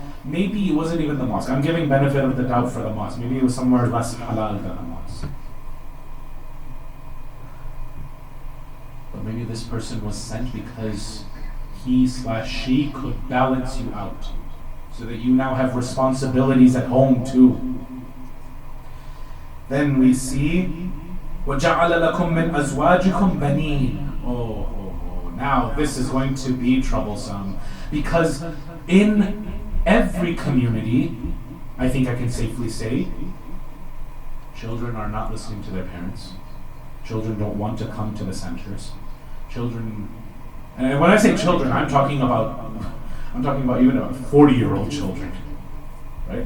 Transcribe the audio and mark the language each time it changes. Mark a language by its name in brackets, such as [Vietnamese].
[English] Maybe it wasn't even the mosque. I'm giving benefit of the doubt for the mosque. Maybe it was somewhere less halal than the mosque. But maybe this person was sent because he/she could balance you out. So that you now have responsibilities at home too. Then we see [Arabic] وَجَعَلَ لَكُم مِّنْ أَزْوَاجِكُمْ بَنِينَ. [English] Now this is going to be troublesome. Because in every community, I think I can safely say, children are not listening to their parents. Children don't want to come to the centers. Children, and when I say children, I'm talking about even about 40-year-old children, right?